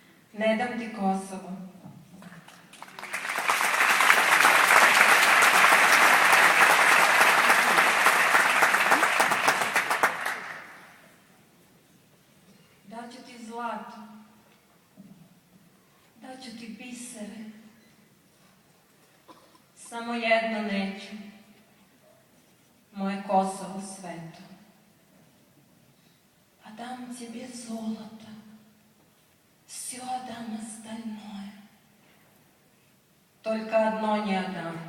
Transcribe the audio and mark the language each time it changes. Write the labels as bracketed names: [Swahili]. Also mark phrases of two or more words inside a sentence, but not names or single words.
[Serbian] Ne dam ti Kosovo. Daću ti zlato. Daću ti bisere. Samo jedno neću. Moje Kosovo sveto. [Russian] А дам тебе золото, все отдам остальное. Только одно не отдам.